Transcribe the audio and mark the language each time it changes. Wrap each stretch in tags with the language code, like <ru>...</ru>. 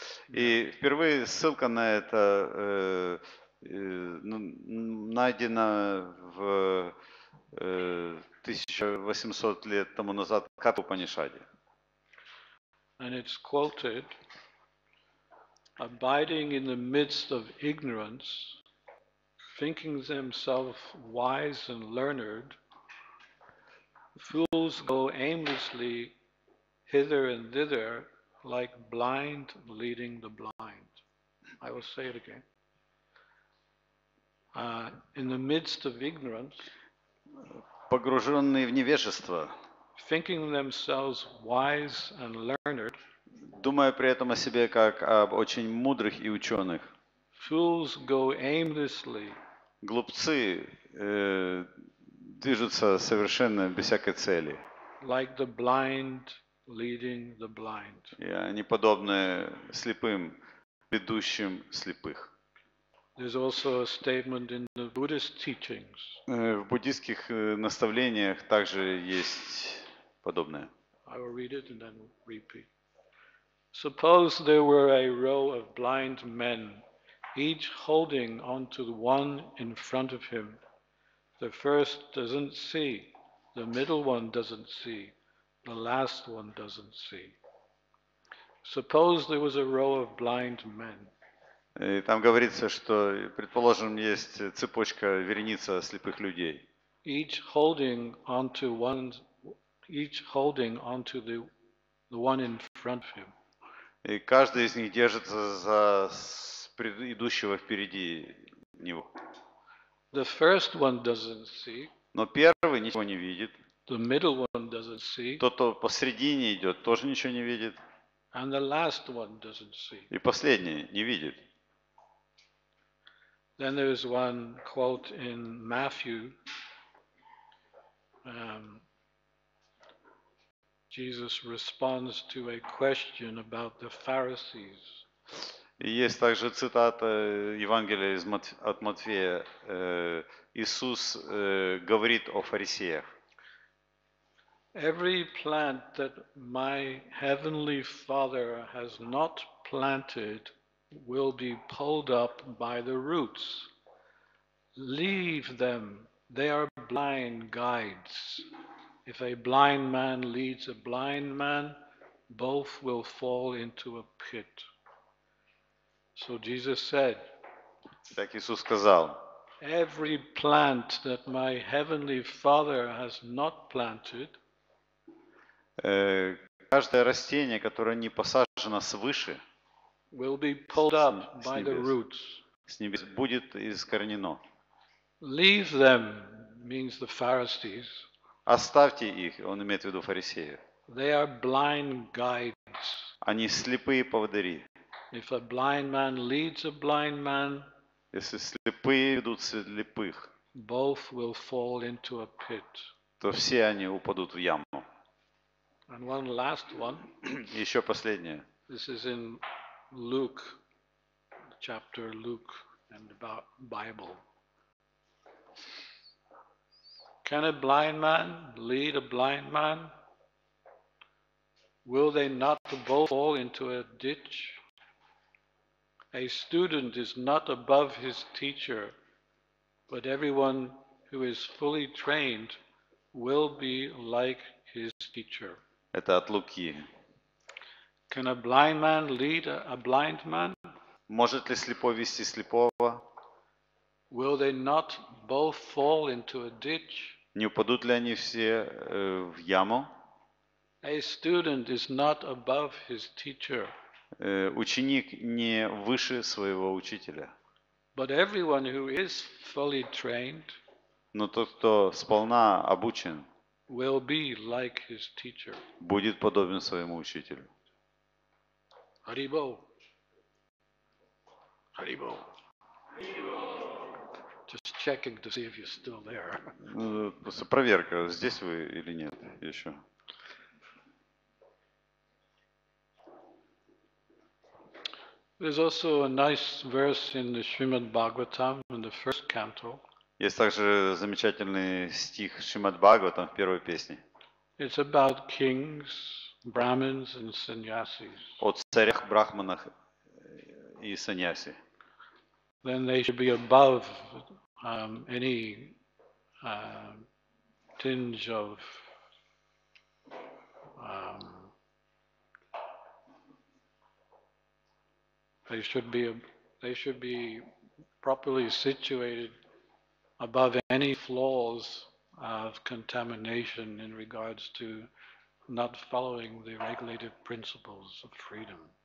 <ru>И впервые ссылка на это найдена в 1800 лет тому назад в Катха Упанишаде.</ru> <en>And it's quoted, abiding in the midst of ignorance, thinking themselves wise and learned, fools go aimlessly hither and thither like blind leading the blind. I will say it again. In the midst of ignorance,</en> <ru>погруженные в невежество,</ru> <en>thinking themselves wise and learned,</en> <ru>думая при этом о себе как об очень мудрых и ученых,</ru> <en>fools go aimlessly,</en> <ru>глупцы движутся совершенно без всякой цели.</ru> <en>like the blind leading the blind.</en> <ru>И они подобны слепым, ведущим слепых.</ru> <en>There's also a statement in the Buddhist teachings.</en> <ru>В буддийских наставлениях также есть подобное.</ru> <en>I will read it and then repeat. Suppose there were a row of blind men, each holding onto the one in front of him. The first doesn't see, the middle one doesn't see, the last one doesn't see. Suppose there was a row of blind men.</en> <ru>И там говорится, что, предположим, есть цепочка, вереница слепых людей.</ru> <en>Each holding onto the one in front of him.</en> <ru>И каждый из них держится за идущего впереди него.</ru> <en>The first one doesn't see.</en> <ru>Но первый ничего не видит.</ru> <en>The middle one doesn't see.</en> <ru>Тот, кто посредине идет, тоже ничего не видит.</ru> <en>And the last one doesn't see.</en> <ru>И последний не видит.</ru> <en>Then there's one quote in Matthew. Jesus responds to a question about the Pharisees.</en> <ru>И есть также цитата Евангелия от Матфея. Иисус говорит о фарисеях.</ru> <en>Every plant that my heavenly Father has not planted will be pulled up by the roots. Leave them, they are blind guides. If a blind man leads a blind man, both will fall into a pit. So Jesus said,</en> <ru>Так Иисус сказал,</ru> <en>every plant that my heavenly Father has not planted</en> <ru>каждое растение, которое не посажено свыше,</ru> <en>will be pulled up by the roots.</en> <ru>с небес будет искоренено.</ru> <en>Leave them means the Pharisees.</en> <ru>Оставьте их, он имеет в виду фарисеев.</ru> <en>They are blind guides.</en> <ru>Они слепые поводыри.</ru> <en>If a blind man leads a blind man,</en> <ru>Если слепые ведут слепых,</ru> <en>both will fall into a pit.</en> <ru>то все они упадут в яму.</ru> <en>And one last one.</en> <ru>Еще последнее.</ru> <en>This is in Luke, chapter Luke and the Bible. Can a blind man lead a blind man? Will they not both fall into a ditch? A student is not above his teacher, but everyone who is fully trained will be like his teacher.</en> <ru>Это от Луки.</ru> <en>Can a blind man lead a blind man?</en> <ru>Может ли слепой вести слепого?</ru> <en>Will they not both fall into a ditch?</en> <ru>Не упадут ли они все в яму?</ru> <en>A student is not above his teacher,</en> <ru>Ученик не выше своего учителя.</ru> <en>but everyone who is fully trained</en> <ru>Но тот, кто сполна обучен,</ru> <en>will be like his teacher.</en> <ru>будет подобен своему учителю. Haribo. Haribo.</ru> <en>Just checking to see if you're still there.</en> <ru>Просто проверка, здесь вы или нет еще.</ru> <en>There's also a nice verse in the Srimad Bhagavatam in the first canto.</en> <ru>Есть также замечательный стих Шримад Бхагаватам в первой песне.</ru> <en>It's about kings, brahmins, and sannyasis.</en> <ru>О царях, брахманах и саньяси.</ru> <en>Then they should be above any tinge of they should be properly situated above any flaws of contamination in regards to not following the regulative principles of freedom.</en>